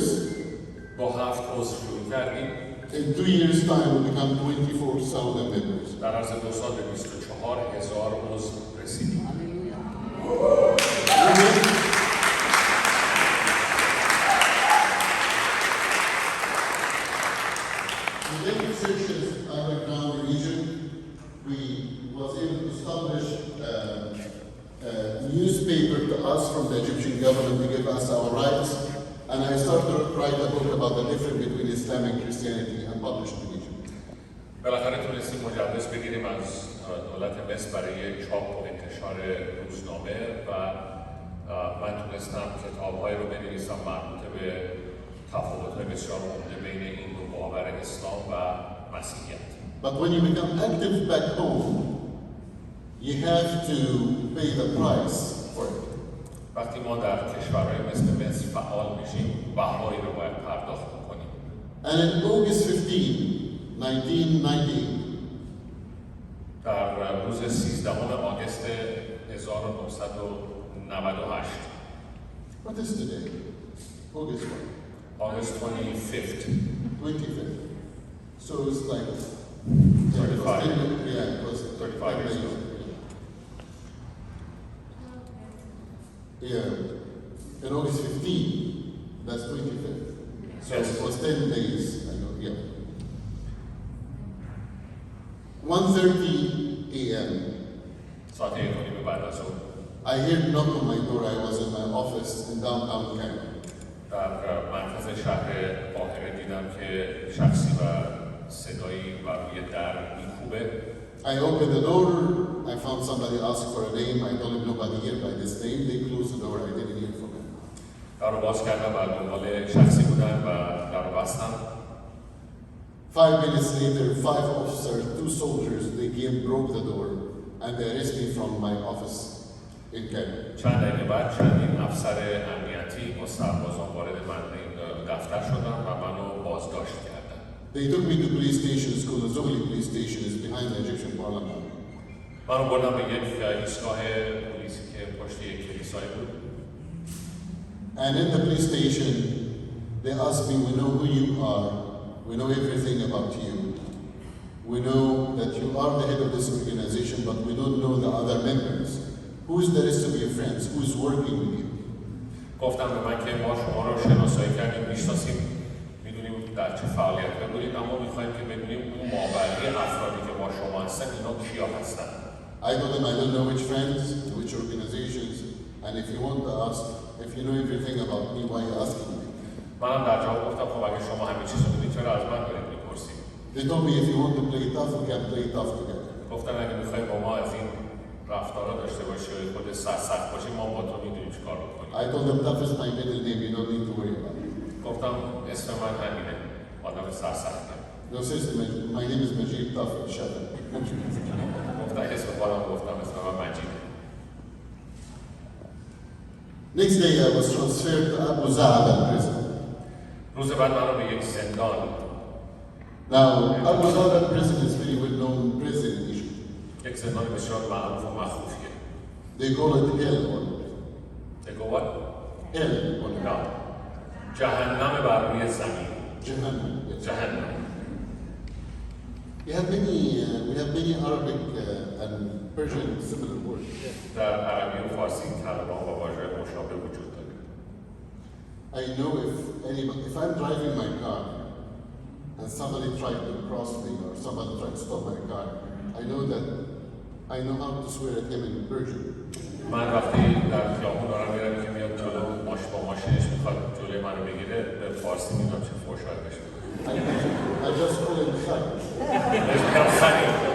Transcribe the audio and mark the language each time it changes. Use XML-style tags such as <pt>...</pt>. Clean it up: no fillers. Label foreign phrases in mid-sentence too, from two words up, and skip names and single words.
<fa>با 7 عضو شروع کردیم.</fa> <en>In 2 years' time, we become 24,000 members.</en> <fa>در عرض 2 سال به 24,000 عضو رسیدیم.</fa> <en>The many churches underground in Egypt, we was able to establish a newspaper to us from the Egyptian government to give us our rights. And I started to write a book about the difference between Islam and Christianity and published it in Egypt.</en> <fa>بالاخره تونستیم مجوز بگیریم از دولت مصر برای چاپ و انتشار روزنامه و من تونستم کتاب‌هایی رو بنویسم مربوط به تفاوت‌های بسیار عمده بین این دو باور اسلام و مسیحیت.</fa> <en>But when you become active back home, you have to pay the price for it.</en> <fa>وقتی ما در کشورهای مثل مصر فعال میشیم بهایی رو باید پرداخت کنیم.</fa> <en>And in August 15, 1990,</en> <fa>در روز 13 آگوست 1998</fa> <en>what is today? August what? August 25th 25th. So it's like 35. Yeah, it was 35 years ago. Yeah, in August 15, that's 25th. So Yes. it was 10 days ago, yeah. 1:30 a.m.</en> <fa>ساعت 1:30 بعد از ظهر</fa> <en>I heard knock on my door. I was in my office in downtown Cairo.</en> <fa>در مرکز شهر قاهره دیدم که شخصی و صدایی بر روی در میکوبه.</fa> <en>I opened the door. I found somebody asked for a name. I told him nobody here by this name. They closed the door. I didn't hear from him.</en> <fa>در رو باز کردم و دنبال شخصی بودن و در رو بستم.</fa> <en>5 minutes later, 5 officers, 2 soldiers, they came, broke the door, and they arrested me from my office in Cairo.</en> <fa>چند دقیقه بعد چندین افسر امنیتی با سربازان وارد من دفتر شدن و منو بازداشت کردن.</fa> <en>They took me to police station. It's called the Zohli police station. It's behind the Egyptian parliament.</en> <fa>منو بردم به یک ایستگاه پلیسی که پشت یک کلیسایی بود.</fa> <en>And in the police station, they asked me, we know who you are. We know everything about you. We know that you are the head of this organization, but we don't know the other members. Who is the rest of your friends? Who is working with you?</en> <fa>گفتم به من که ما شما رو شناسایی کردیم، میشناسیم، میدونیم در چه فعالیت بودید، اما میخوایم که بدونیم اون مابقی افرادی که با شما هستن اینا کیا هستن.</fa> <en>I told them I don't know which friends, which organizations, and if you want to ask, if you know everything about me, why are you asking me?</en> <fa>منم در جواب گفتم خب اگه شما همه چیز رو میدونید چرا از من دارید میپرسید؟</fa> <en>They told me if you want to play tough, we can play tough together.</en> <fa>گفتن اگه میخوای با ما از این رفتارا داشته باشی و خود سخت باشی ما با تو میدونیم چیکار بکنیم.</fa> <en>I told them tough is my middle name, you don't need to worry about it.</en> <fa>گفتم اسم من همینه، آدم سرسخته.</fa> <en>No, seriously, my name is Majid Tough, shut up.</en> <fa>گفتن اسم خودم گفتم اسم من مجیده.</fa> <en>Next day I was transferred to Abu Zaada prison.</en> <fa>روز بعد من رو به یک زندان.</fa> <en>Now, Abu Zaada prison is very well known prison in Egypt.</en> <fa>یک زندان بسیار معروف و مخوفیه.</fa> <en>They call it hell or They go what? hell or</en> <fa>نه. جهنم بر روی زمین.</fa> <en>Jahannam. Yes.</en> <fa>جهنم.</fa> <en>We have many Arabic and Persian similar words.</en> <fa>در عربی و فارسی کلمات و واژه‌های مشابه وجود داره.</fa> <en>I know if I'm driving my car and somebody tried to cross me or somebody tried to stop my car, I know how to swear at him in Persian.</en> <fa>من وقتی در خیابون دارم میرم که میاد جلو با ماشینش میخواد جلوی منو بگیره به فارسی میگم چه فحشایی بشه.</fa> <en>I just call him Khal.</en> <fa>بهش میگم خنی.</fa>